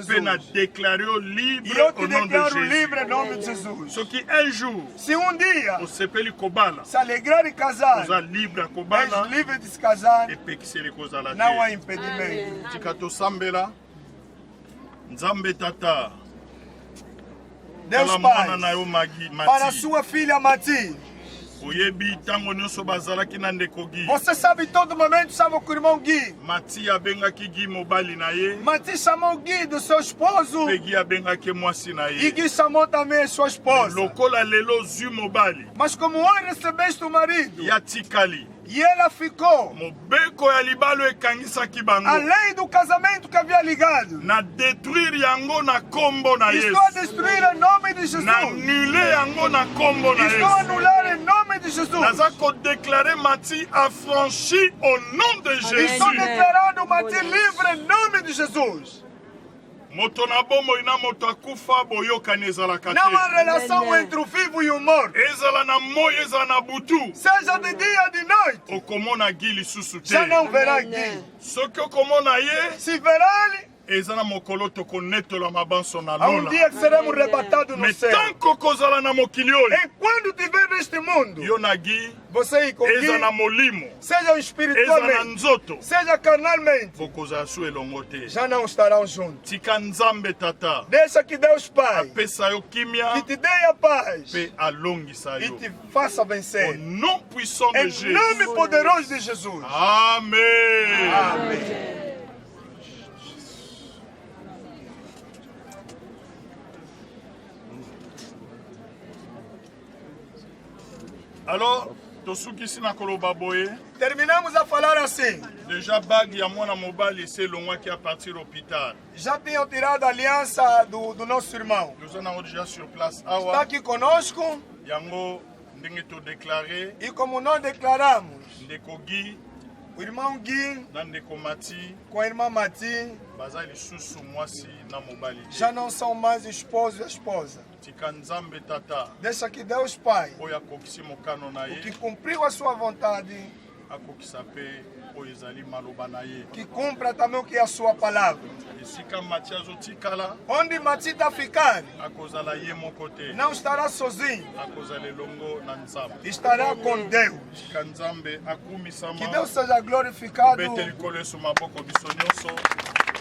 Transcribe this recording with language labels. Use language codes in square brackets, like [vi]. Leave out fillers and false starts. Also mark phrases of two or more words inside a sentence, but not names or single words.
[ln] Pe na déclarer o libre [pt] E eu te [fr] au nom de [pt] declaro [ln] Jésus. [pt] livre em nome de Jesus. [ln] Soki [fr] un jour [pt] Se dia [ln] osepeli kobala [pt] se alegrar e casar, [ln] oza libre ya [pt] és [ln] kobala [pt] livre de se casar, [ln] epekiseli kozala [pt] não há [ln] te [pt] impedimento. [ln] tika tosambela nzambe tata [pt] Deus [ln] tala mwana [pt] Pai, [ln] na yo [pt] para [ln] Mati [pt] sua filha Mati, [ln] oyebi ntango nyonso bazalaki na ndeko Gi [pt] você sabe todo momento estava com o irmão Gui. [ln] Mati abengaki Gi mobali na ye [pt] Mati chamou Gui do seu esposo [ln] mpe Gi abengaki mwasi na [pt] e [ln] ye [pt] Gui chamou também a sua esposa. [ln] lokola lelo zwi mobali [pt] Mas como hoje recebeste o marido [ln] ya tikali [pt] e ela ficou, [ln] mobeko ya libalo ekangisaki bango [pt] a lei do casamento que havia ligado, [ln] na détruire yango na kombo na Yesu [pt] estou a destruir em nome de Jesus. [ln] na annule yango na kombo na [pt] Estou a [ln] Yesu [pt] anular em nome de Jesus. [ln] naza kodéclarer Mati affranchi [fr] au nom de [pt] Estou [ln] Jésus [pt] declarando Mati livre em nome de Jesus. [ln] moto na bomoi na moto akufa boyokani ezalaka [pt] Não há [ln] te [pt] relação entre o vivo e o morto. [ln] ezala na moi ezala na butu [pt] Seja de dia ou de noite, [ln] okomona Gi lisusu te [pt] já não verá Gui. [ln] soki okomona ye [pt] Se verá ele, [ln] eza na mokolo tokonetola mabanso na [pt] há [ln] lola [pt] dia que seremos arrebatados no [ln] mais [pt] céu. [ln] tanko kozala na mokili oyo [pt] Enquanto estiver neste mundo, [ln] yo na Gi [pt] você e com [ln] eza na [pt] Gui, [ln] molimo [pt] seja [ln] eza na [pt] espiritualmente, [ln] nzoto [pt] seja carnalmente, [ln] bokozala su elongo te [pt] já não estarão juntos. [ln] tika nzambe tata [pt] Deixa que Deus Pai [ln] apesa yo kimia [pt] que te dê a paz [ln] mpe alongisa [pt] e [ln] yo [pt] te faça [fr] au [pt] vencer. [fr] nom puissant de [pt] Em [fr] Jésus. [pt] nome poderoso de Jesus. [ln] Amen. [pt] Amém. [ln] Alors, tosukisi na koloba boye [pt] Terminamos a falar assim. [ln] déjà bague ya mwana mobali eselongwaki [fr] a partir hôpital [pt] Já tinham tirado a aliança do nosso irmão. [ln] toza nango déjà [fr] sur place [pt] Está [ln] awa [pt] aqui conosco [ln] yango ndenge todéclare [pt] e como nós declaramos, [ln] ndeko Gi [pt] o irmão Gui [ln] na ndeko Mati [pt] com a irmã Mati [ln] baza lisusu mwasi na mobali te. [pt] já não são mais esposo e esposa. [ln] tika nzambe tata [pt] Deixa que Deus Pai, [ln] oyo akokisi mokano na [pt] que [ln] ye [pt] cumpriu a sua vontade, [ln] akokisa mpe oyo ezali maloba na ye [pt] que cumpra também o que é a sua palavra. [ln] esika Mati azotikala [pt] Onde Mati está ficar, [ln] akozala ye moko te [pt] não estará sozinho, [ln] akozala elongo na nzambe [pt] estará com Deus. [ln] tika nzambe akumisama [pt] Que Deus seja glorificado [ln] bete likolo esu maboko biso nyonso